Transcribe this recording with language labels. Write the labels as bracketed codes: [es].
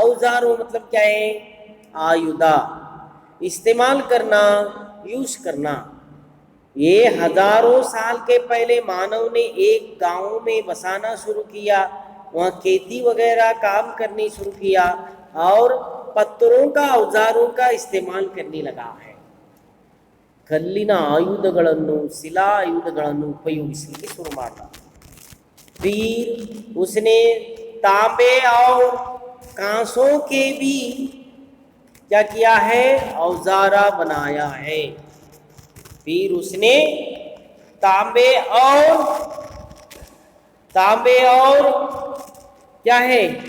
[hi] औजारों मतलब क्या है? आयुधा. इस्तेमाल करना, यूज करना. ये हजारों साल के पहले मानव ने एक गांव में बसाना शुरू किया, वहाँ खेती वगैरह काम करनी शुरू किया और पत्थरों का औजारों का इस्तेमाल करने लगा है. [kn] ಕಲ್ಲಿನ ಆಯುಧಗಳನ್ನು ಶಿಲಾ ಆಯುಧಗಳನ್ನು ಉಪಯೋಗಿಸಲಿಕ್ಕೆ ಶುರು ಮಾಡಿದ. [hi] फिर उसने तांबे और कांसों के भी क्या किया है? औजारा बनाया है. फिर उसने तांबे और क्या है?